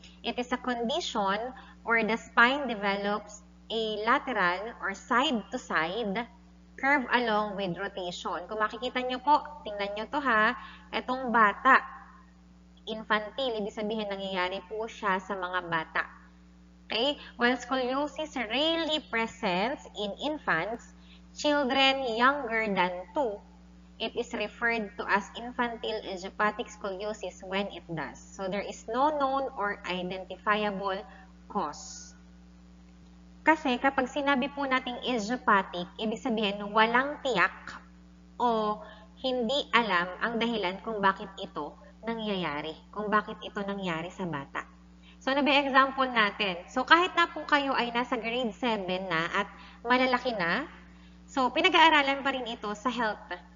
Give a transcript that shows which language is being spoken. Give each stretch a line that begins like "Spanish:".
English: It is a condition where the spine develops a lateral or side-to-side curve along with rotation.
Filipino: Kung makikita nyo po, tingnan nyo to ha, itong bata, infantile, ibig sabihin nangyayari po siya sa mga bata.
English: Okay? While scoliosis rarely presents in infants, children younger than 2, it is referred to as infantile idiopathic scoliosis when it does. So, there is no known or identifiable cause.
Filipino: Kasi kapag sinabi po nating idiopathic, ibig sabihin walang tiyak o hindi alam ang dahilan kung bakit ito nangyayari, kung bakit ito nangyari sa bata. So, ano ba yung example natin? So, kahit na po kayo ay nasa grade 7 na at malalaki na, so, pinag-aaralan pa rin ito sa health.